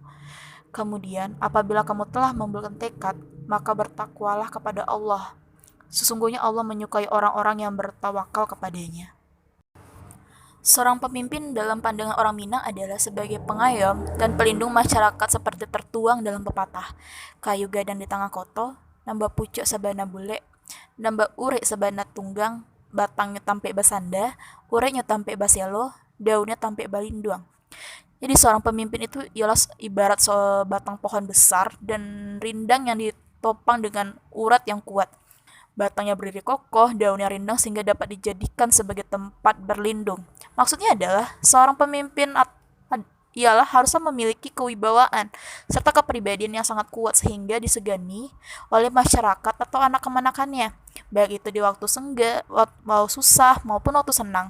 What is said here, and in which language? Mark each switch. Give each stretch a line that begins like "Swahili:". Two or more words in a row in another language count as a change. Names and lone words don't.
Indonesian: Kemudian, apabila kamu telah membulatkan tekad, maka bertakwalah kepada Allah. Sesungguhnya Allah menyukai orang-orang yang bertawakal kepadanya. Seorang pemimpin dalam pandangan orang Minang adalah sebagai pengayom dan pelindung masyarakat seperti tertuang dalam pepatah.
Minangkabau: Kayu gadang di tengah koto, nambah pucuk sabana bule, nambah urek sabana tunggang, batangnya tampe basanda, ureknya tampe baselo, daunnya tampe balinduang.
Indonesian: Jadi seorang pemimpin itu ialah ibarat sebatang pohon besar dan rindang yang ditopang dengan urat yang kuat. Batangnya berdiri kokoh, daunnya rindang sehingga dapat dijadikan sebagai tempat berlindung. Maksudnya adalah seorang pemimpin ialah harusnya memiliki kewibawaan serta kepribadian yang sangat kuat sehingga disegani oleh masyarakat atau anak kemanakannya, baik itu di waktu senggang, mau susah maupun waktu senang.